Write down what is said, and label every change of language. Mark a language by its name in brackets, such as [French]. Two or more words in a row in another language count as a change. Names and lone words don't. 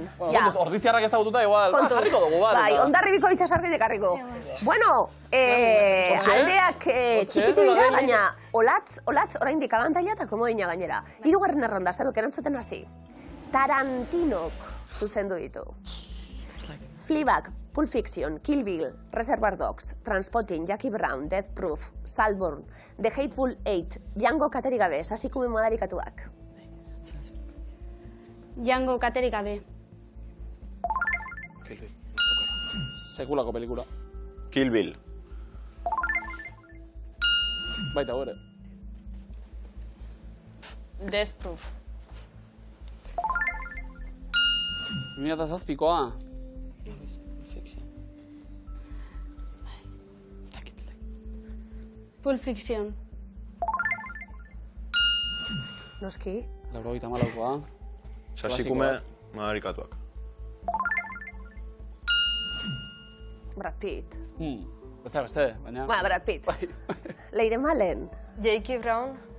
[Basque] Ordiziarrak ezagututa igual, jarriko dugu bat. Bai, ondarribiko itxasargi dekarriko. Bueno, aldeak txikitu dira, baina olatz, oraindik abantaila eta komodina gainera. 3. erronda, zabek erantzuten hasi. Tarantinok zuzendu ditu. Fleabag, Pulp Fiction, Kill Bill, Reservoir Dogs, Trainspotting, Jackie Brown, Death Proof, Saltburn, The Hateful Eight, Django katerik gabe, sasikume modarikatuak. Django katerik gabe. Sekulako pelikula. Kill Bill. Baita gore. Death Proof. 2007koa. Pulp Fiction. Noski. 94koa. Sasikume madarikatuak. Brad Pitt. Beste, baina... Ba, Brad Pitt. Leire Malen. Jackie Brown.